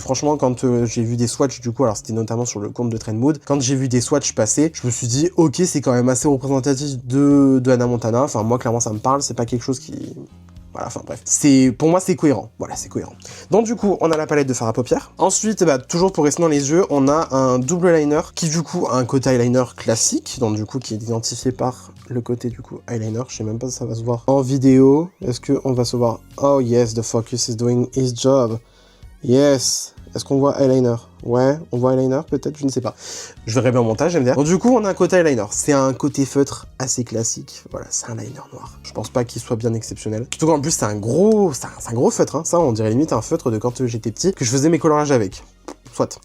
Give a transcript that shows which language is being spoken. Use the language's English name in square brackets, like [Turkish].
[French] Franchement, quand j'ai vu des swatchs, du coup, alors c'était notamment sur le compte de Trendmood, quand j'ai vu des swatchs passer, je me suis dit, ok, c'est quand même assez représentatif de Hannah Montana. Enfin, moi, clairement, ça me parle. C'est pas quelque chose qui... Voilà, enfin bref. Pour moi, c'est cohérent. Voilà, c'est cohérent. Donc du coup, on a la palette de fard à paupières. Ensuite, bah, toujours pour rester dans les yeux, on a un double liner qui du coup a un côté eyeliner classique, donc du coup qui est identifié par le côté du coup eyeliner. Je sais même pas si ça va se voir en vidéo. Est-ce qu'on va se voir? [English] Oh yes, the focus is doing his job. Yes. [French] Est-ce qu'on voit eyeliner? Ouais, on voit eyeliner peut-être, je ne sais pas. Je verrai bien au montage, j'aime bien. Donc du coup, on a un côté eyeliner. C'est un côté feutre assez classique. Voilà, c'est un liner noir. Je pense pas qu'il soit bien exceptionnel. Surtout qu'en plus, c'est un gros feutre. Hein. Ça, on dirait limite un feutre de quand j'étais petit, que je faisais mes colorages avec. Soit.